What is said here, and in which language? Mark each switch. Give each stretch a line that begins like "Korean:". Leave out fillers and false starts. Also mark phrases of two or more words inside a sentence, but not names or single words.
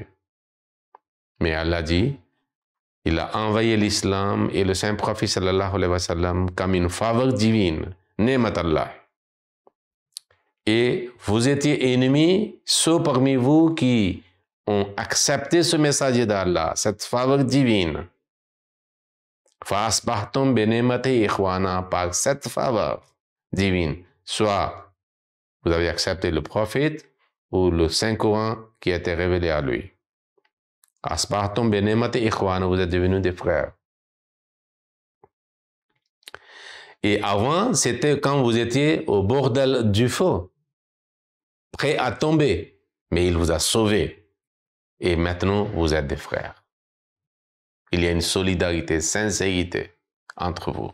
French: Mais Allah dit, il a envoyé l'islam et le Saint-Prophète
Arabic: صلى الله عليه وسلم
French: comme une faveur divine,
Arabic: نعمة الله.
French: Et vous étiez ennemis, ceux parmi vous qui ont accepté ce message d'Allah, cette faveur divine.
Arabic: فأصبحتم بنعمته إخوانا,
French: par cette faveur divine, soit vous avez accepté le prophète ou le Saint-Coran qui a été révélé à lui.
Arabic: أصبحتم بنعمته إخوانا,
French: vous êtes devenus des frères. Et avant, c'était quand vous étiez au bord du feu, prêt à tomber, mais il vous a sauvé. Et maintenant, vous êtes des frères. Il y a une solidarité, sincérité entre vous.